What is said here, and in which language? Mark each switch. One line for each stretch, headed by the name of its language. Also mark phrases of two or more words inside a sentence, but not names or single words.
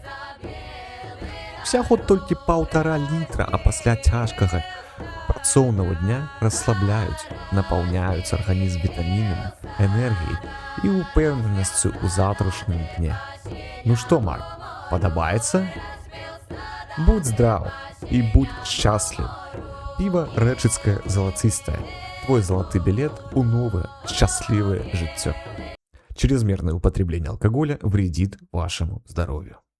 Belarusian: Усяго толькі 1,5 літра, а пасля цяжкага працоўнага дня расслабляюць, напаўняюць арганізм вітамінамі, энергіяй і упэўненасцю ў заўтрашнім дне. Ну што, Марк, падабаецца? Будь здрав і будь шчасліў. Піва рэчыцкае залацыстае. Твой залаты
Russian: билет у новое счастливое
Belarusian: жыццё.
Russian: Чрезмерное употребление алкоголя вредит вашему здоровью.